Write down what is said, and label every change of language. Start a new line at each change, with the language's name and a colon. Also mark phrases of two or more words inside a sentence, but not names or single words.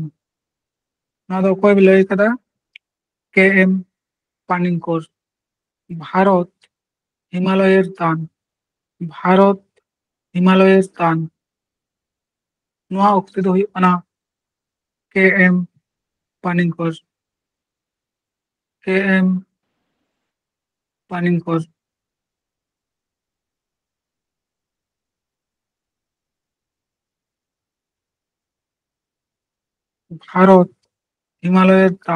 Santali: ᱱᱚᱣᱟ ᱫᱚ ᱚᱠᱚᱭ ᱞᱟᱹᱭ ᱠᱟᱫᱟ? কে এম পানিঙ্কর।
Bangla: ভারত হিমালয়ের দান। ভারত হিমালয়ের দান।
Santali: ᱱᱚᱣᱟ ᱚᱠᱛᱮ ᱫᱚ ᱦᱩᱭᱩᱜ ᱠᱟᱱᱟ কে এম পানিঙ্কর। কে এম পানিঙ্কর।
Bangla: ভারত হিমালয়ের দান।